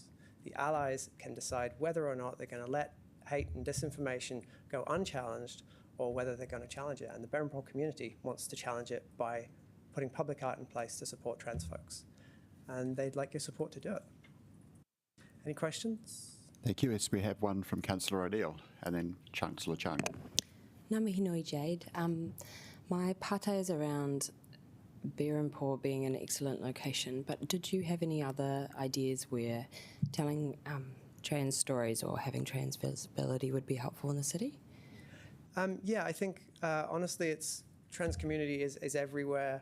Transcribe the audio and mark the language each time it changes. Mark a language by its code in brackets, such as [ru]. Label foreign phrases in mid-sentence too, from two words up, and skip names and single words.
[en] The allies can decide whether or not they're going to let hate and disinformation go unchallenged or whether they're going to challenge it. And the Berempore community wants to challenge it by putting public art in place to support trans folks. And they'd like your support to do it. Any questions? Thank you. Yes, we have one from Councillor O'Neill and then Chancellor Chung. [mi] Ngā mihi nui, Jade. [en] My pātai is around Berempore being an excellent location, but did you have any other ideas where telling trans stories or having trans visibility would be helpful in the city? Yeah, I think honestly trans community is everywhere.